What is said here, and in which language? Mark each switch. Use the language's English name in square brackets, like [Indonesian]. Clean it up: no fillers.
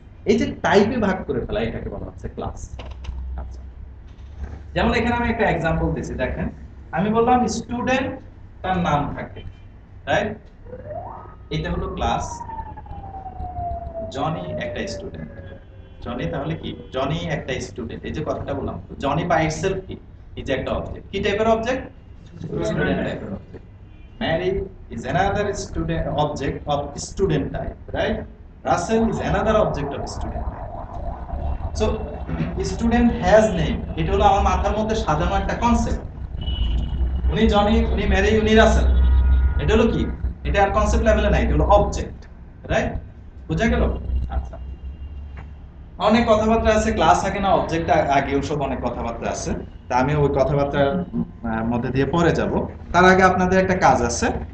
[Bangla] এই যে টাইপে ভাগ করে ফেলা, এটাকে বলা হচ্ছে ক্লাস। আচ্ছা, যেমন এখানে আমি একটা এক্সাম্পল দিয়েছি, দেখেন, আমি বললাম স্টুডেন্ট, তার নাম থাকে, রাইট? এটা হলো ক্লাস। জনি একটা স্টুডেন্ট। জনি তাহলে কি? জনি একটা স্টুডেন্ট। এই যে কথাটা বললাম, জনি বাই ইটসেলফ কি? ইজ একটা অবজেক্ট। কি টাইপের অবজেক্ট? স্টুডেন্ট টাইপের object. [English] Mary is another student object of student type, right? Russell is another object of student type. So student has name. [Bangla] এটা হলো আমার মাথার মধ্যে সাজানো একটা কনসেপ্ট। উনি জনি, উনি ম্যারি, উনি রাসেল। এটা হলো কি? এটা আর কনসেপ্ট লেভেলে নাই, এটা হলো অবজেক্ট, রাইট? বুঝা গেল? আচ্ছা, অনেক কথাবার্তা আছে, ক্লাস আগে না অবজেক্ট আগে, ওসব অনেক কথাবার্তা আছে। তা আমি ওই কথাবার্তার মধ্যে দিয়ে পরে যাব। তার আগে আপনাদের একটা কাজ আছে,